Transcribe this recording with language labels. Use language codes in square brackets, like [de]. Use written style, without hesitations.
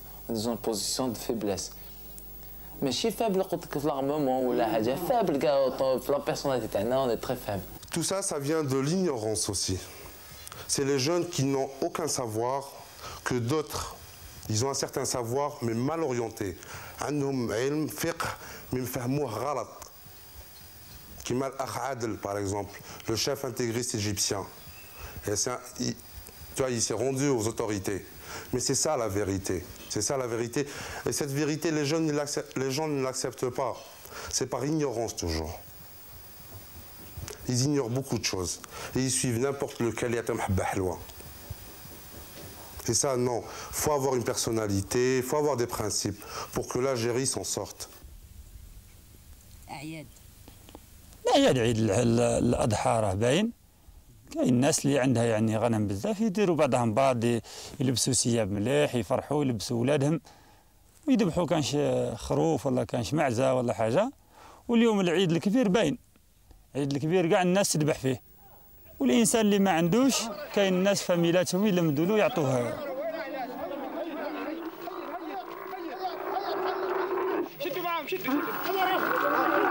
[fr] On est dans une position de faiblesse. Mais je suis faible, l'armement ou la faible, la personnalité, on est très faible. Tout ça, ça vient de l'ignorance aussi. C'est les jeunes qui n'ont aucun savoir que d'autres Ils ont un certain savoir, mais mal orienté. [ar] عندهم علم فقه [fr] mais [ar] مفهموه غلط. [fr] Comme Al-Akh Adel, par exemple, le chef intégriste égyptien. Et tu vois, il s'est rendu aux autorités. Mais c'est ça la vérité. C'est ça la vérité. Et cette vérité, les gens ne l'acceptent pas. C'est par ignorance toujours. Ils ignorent beaucoup de choses. Et ils suivent n'importe lequel. Et ça, non. Il faut avoir une personnalité, il faut avoir des principes pour que l'Algérie s'en sorte. [ar] أعياد عيد الأضحى راه باين كاين الناس اللي عندها يعني غنم بزاف يديروا بعضهم بعض يلبسوا ثياب مليح يفرحوا يلبسوا ولادهم ويذبحوا كانش خروف ولا كانش معزة ولا حاجة واليوم العيد الكبير باين العيد الكبير كاع الناس تذبح فيه والإنسان اللي ما عندوش كاين الناس فاميلاتهم يلمدوا له يعطوه شدوا معاهم شدوا